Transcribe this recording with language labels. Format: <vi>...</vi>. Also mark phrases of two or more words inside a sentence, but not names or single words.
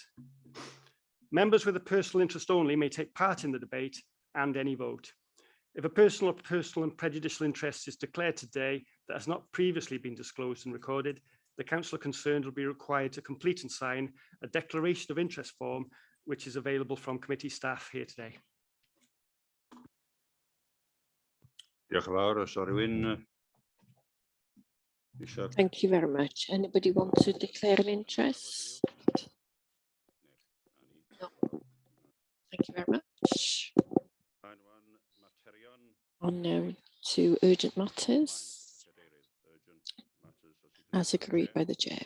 <en>Members with a personal interest only may take part in the debate and any vote. If a personal and prejudicial interest is declared today that has not previously been disclosed and recorded, the councillor concerned will be required to complete and sign a declaration of interest form, which is available from committee staff here today.</en> <cy>Diolch yn fawr. Os oes rhywun</cy> <en>Thank you very much. Anybody want to declare an interest? No. Thank you very much. On now to urgent matters, as agreed by the chair.</en>